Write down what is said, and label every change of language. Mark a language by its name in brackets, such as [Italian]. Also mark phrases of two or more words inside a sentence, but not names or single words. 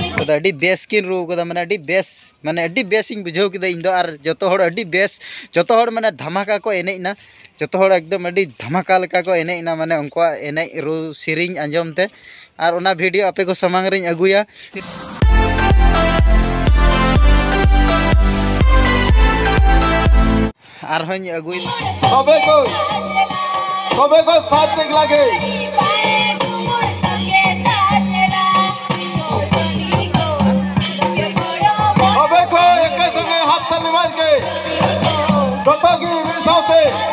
[Santali] ᱠᱟᱫᱟ ᱟᱹᱰᱤ ᱵᱮᱥ ᱠᱤᱱ ᱨᱩ ᱠᱟᱫᱟ ᱢᱟᱱᱮ ᱟᱹᱰᱤ ᱵᱮᱥ ᱤᱧ ᱵᱩᱡᱷᱟᱹᱣ ᱠᱮᱫᱟ ᱤᱧ ᱫᱚ ᱟᱨ ᱡᱚᱛᱚ ᱦᱚᱲ ᱟᱹᱰᱤ ᱵᱮᱥ ᱡᱚᱛᱚ ᱦᱚᱲ ᱢᱟᱱᱮ ᱫᱷᱟᱢᱟᱠᱟ ᱠᱚ ᱮᱱᱮᱡ ᱮᱱᱟ ᱡᱚᱛᱚ ᱦᱚᱲ ᱮᱠᱫᱚᱢ ᱟᱹᱰᱤ ᱫᱷᱟᱢᱟᱠᱟ ᱞᱮᱠᱟ ᱠᱚ ᱮᱱᱮᱡ ᱮᱱᱟ ᱢᱟᱱᱮ ᱩᱱᱠᱩᱣᱟᱜ ᱮᱱᱮᱡ ᱨᱩ ᱥᱮᱨᱮᱧ ᱟᱸᱡᱚᱢ ᱛᱮ ᱟᱨ ᱚᱱᱟ ᱵᱷᱤᱰᱤᱭᱳ ᱟᱯᱮ ᱠᱚ ᱥᱟᱢᱟᱝ ᱨᱤᱧ ᱟᱹᱜᱩᱭᱟ आरहों अगुई [Sadri] सबे को साथ देख लगे सबे को एक संगे हाथ थाली मार के कतो की साथे